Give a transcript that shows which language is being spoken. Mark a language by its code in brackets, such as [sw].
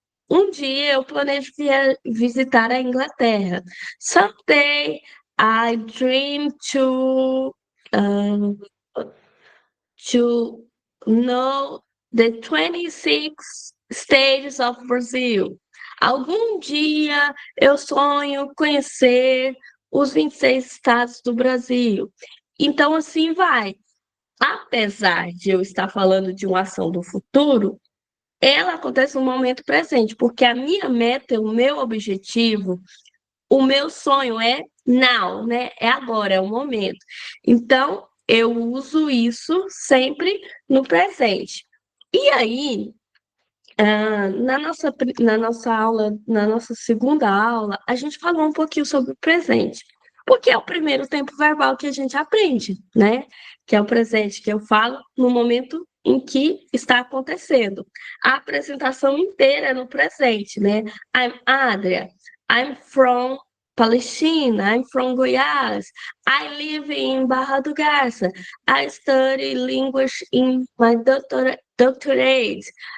[pt] Um dia eu planejo visitar a Inglaterra. [en] Someday I dream to know the 26 states of Brazil. [pt] Algum dia eu sonho conhecer os 26 estados do Brasil. Então, assim vai. Apesar de eu estar falando de uma ação do futuro, ela acontece no momento presente, porque a minha meta, o meu objetivo, o meu sonho é now, né? É agora, é o momento. Então, eu uso isso sempre no presente. E aí, na nossa aula, na nossa segunda aula, a gente falou um pouquinho sobre o presente, porque é o primeiro tempo verbal que a gente aprende, né? Que é o presente que eu falo no momento em que está acontecendo. A apresentação inteira é no presente, né? [en] I'm Adria, I'm from Palestina, I'm from Goiás, I live in Barra do Garça, I study language in my doctorate.